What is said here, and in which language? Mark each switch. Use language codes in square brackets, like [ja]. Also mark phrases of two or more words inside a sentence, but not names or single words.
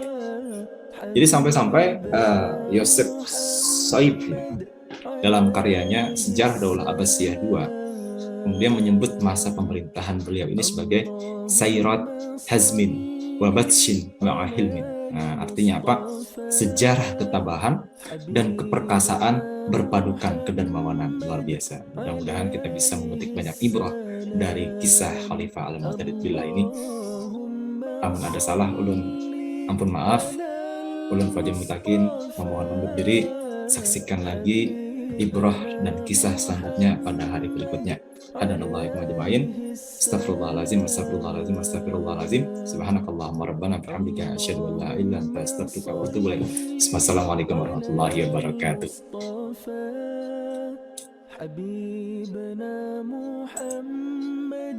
[id] Jadi sampai-sampai Yosef Saib dalam karyanya Sejarah Daulah Abbasiyah II kemudian menyebut masa pemerintahan beliau ini sebagai [ar] سيرة حزم وبطش وحلم. [id] Nah, artinya apa? Sejarah ketabahan dan keperkasaan berpadukan kedermawanan. Luar biasa. Mudah-mudahan kita bisa memetik banyak ibrah dari kisah Khalifah Al-Mu'tadid billah ini. [bjn] Amun ada salah, ulun ampun maaf. Ulun Fadil Mutakin memohon undur diri. [id] Saksikan lagi ibrah dan kisah selanjutnya pada hari berikutnya. [ar] هدانا الله أجمعين. أستغفر الله العظيم، أستغفر الله العظيم. سبحانك اللهم ربنا وبحمدك أشهد أن لا إله إلا أنت أستغفرك وأتوب إليك. والسلام عليكم ورحمة الله وبركاته.